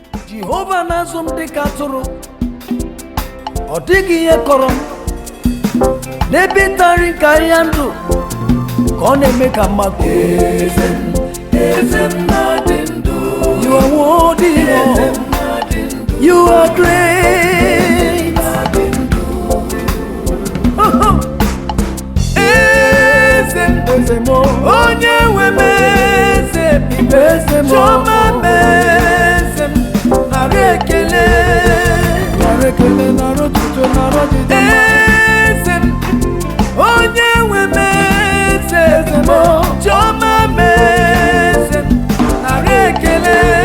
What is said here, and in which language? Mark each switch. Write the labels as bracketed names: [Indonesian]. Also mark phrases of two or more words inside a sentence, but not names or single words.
[Igbo] Jehova na-azụ m dịka atụrụ, ọ dịghị ihe kọrọ m. N'ebe ịta nri nke ahịhịa ndụ, ka ọ na-eme ka mma gbuo. Eze m, eze m na-adị ndụ. [English] You are worthy, Lord. [Igbo] Eze m na-adị ndụ. [English] You are great. [Igbo] Na-adị ndụ. Eze m, eze m, onye nwe m, eze m, eze m, chiọma m, eze m, nara ekele. Nara ekele, nara otuto, nara ọdịda mma. Eze m, onye nwe m, eze m, chiọma m, eze m, nara ekele.